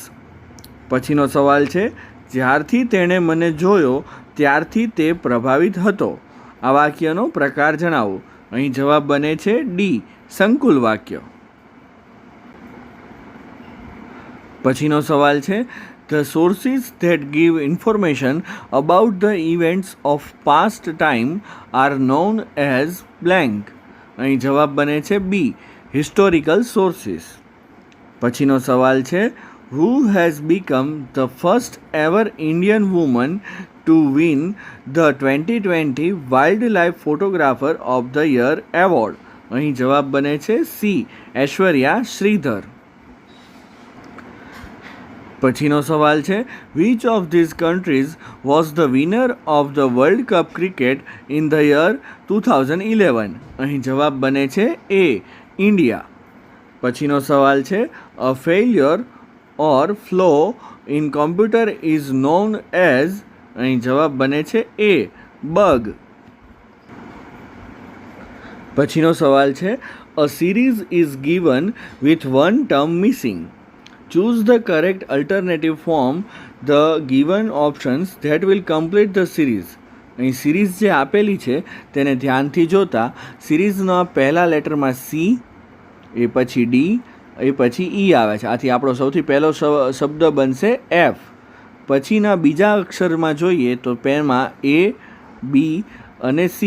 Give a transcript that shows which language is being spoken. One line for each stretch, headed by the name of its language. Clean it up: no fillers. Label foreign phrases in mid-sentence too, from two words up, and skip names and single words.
Gujarati: પછીનો સવાલ છે, જ્યારથી તેણે મને જોયો ત્યારથી તે પ્રભાવિત હતો. આ વાક્યનો પ્રકાર જણાવો. અહીં જવાબ બને છે ડી, સંકુલ વાક્ય. પછીનો સવાલ છે,
English: The sources that give information about the events of past time are known as blank.
Gujarati: અહીં જવાબ બને છે બી,
English: historical sources.
Gujarati: પછીનો સવાલ છે,
English: who has become the first ever Indian woman to win the 2020 Wildlife Photographer of the Year award?
Gujarati: અહીં જવાબ બને છે સી, ઐશ્વર્યા શ્રીધર. પછીનો સવાલ છે,
English: which of these countries was the winner of the World Cup cricket in the year 2011?
Gujarati: અહીં જવાબ બને છે એ, ઇન્ડિયા. પછીનો સવાલ છે,
English: a failure or flaw in computer is known as?
Gujarati: અહીં જવાબ બને છે એ, bug. પછીનો સવાલ છે,
English: a series is given with one term missing. Choose the correct alternative from the given options that will complete the series.
Gujarati: અહીં સિરીઝ જે આપેલી છે તેને ધ્યાનથી જોતા સિરીઝના પહેલા લેટરમાં સી, એ પછી ડી, એ પછી ઈ આવે છે. આથી આપણો સૌથી પહેલો શબ્દ બનશે એફ. પછીના બીજા અક્ષરમાં જોઈએ તો પેનમાં એ, બી અને સી.